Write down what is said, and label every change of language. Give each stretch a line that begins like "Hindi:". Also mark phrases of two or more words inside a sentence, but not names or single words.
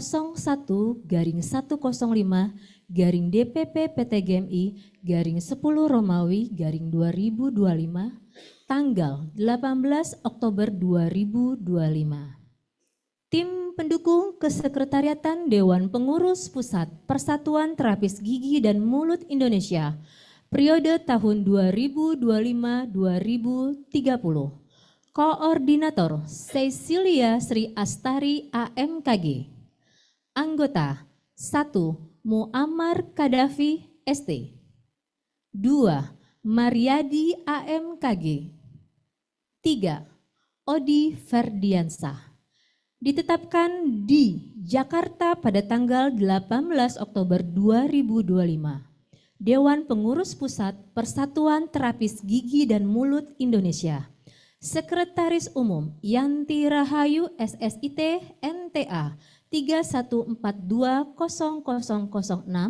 Indonesian: 01/105/DPP PTGMI /10 Romawi /2025 tanggal 18 Oktober 2025. Tim pendukung kesekretariatan Dewan Pengurus Pusat Persatuan Terapis Gigi dan Mulut Indonesia periode tahun 2025-2030. Koordinator Cecilia Sri Astari AMKG. Anggota 1. Muammar Kadafi ST. 2. Mariadi AMKG. 3. Odi Ferdiansah. Ditetapkan di Jakarta pada tanggal 18 Oktober 2025. Dewan Pengurus Pusat Persatuan Terapis Gigi dan Mulut Indonesia. Sekretaris Umum Yanti Rahayu SSIT NTA 314200006.